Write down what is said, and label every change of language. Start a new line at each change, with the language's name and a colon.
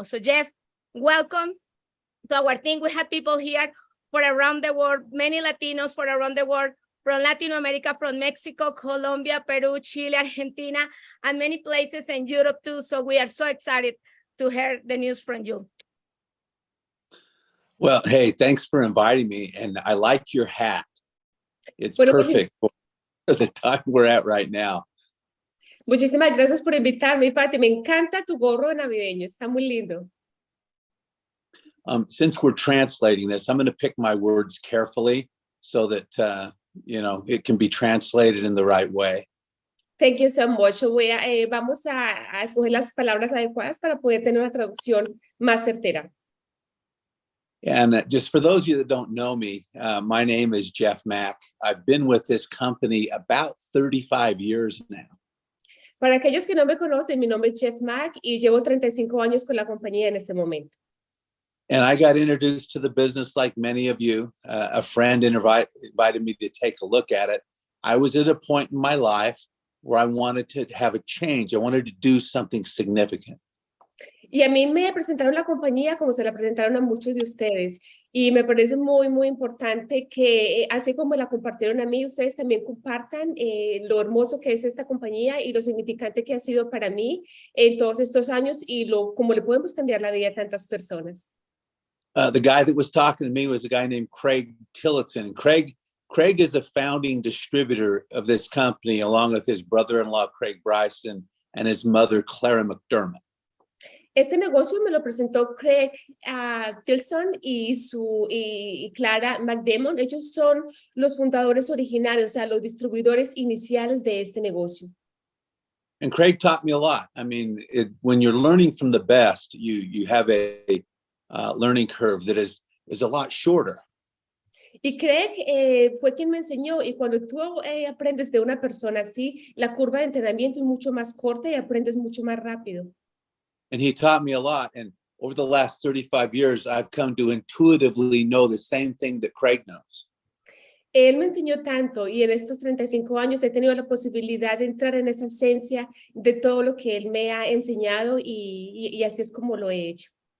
English: So Jeff, welcome to our team. We have people here from around the world, many Latinos from around the world, from Latin America, from Mexico, Colombia, Peru, Chile, Argentina, and many places in Europe too. So we are so excited to hear the news from you. Well, hey, thanks for inviting me. And I like your hat. It's perfect for the time we're at right now.
Spanish: Muchísimas gracias por invitarme, Pati. Me encanta tu gorro navideño. Está muy lindo.
English: Since we're translating this, I'm going to pick my words carefully so that, it can be translated in the right way. Thank you so much.
Spanish: Vamos a escoger las palabras adecuadas para poder tener una traducción más certera.
English: And just for those of you that don't know me, my name is Jeff Mack. I've been with this company about 35 years now.
Spanish: Para aquellos que no me conocen, mi nombre es Jeff Mack y llevo 35 años con la compañía en este momento.
English: And I got introduced to the business like many of you. A friend invited me to take a look at it. I was at a point in my life where I wanted to have a change. I wanted to do something significant.
Spanish: Y a mí me presentaron la compañía como se la presentaron a muchos de ustedes. Y me parece muy, muy importante que, así como la compartieron a mí, ustedes también compartan lo hermoso que es esta compañía y lo significante que ha sido para mí en todos estos años y cómo le podemos cambiar la vida a tantas personas.
English: The guy that was talking to me was a guy named Craig Tillotson. And Craig is a founding distributor of this company, along with his brother-in-law, Craig Bryson, and his mother, Clara McDermott.
Spanish: Este negocio me lo presentó Craig Tilson y Clara McDermott. Ellos son los fundadores originales, o sea, los distribuidores iniciales de este negocio.
English: And Craig taught me a lot. I mean, when you're learning from the best, you have a learning curve that is a lot shorter.
Spanish: Y Craig fue quien me enseñó, y cuando tú aprendes de una persona así, la curva de entrenamiento es mucho más corta y aprendes mucho más rápido.
English: And he taught me a lot. And over the last 35 years, I've come to intuitively know the same thing that Craig knows.
Spanish: Él me enseñó tanto y en estos 35 años he tenido la posibilidad de entrar en esa esencia de todo lo que él me ha enseñado y así es como lo he hecho.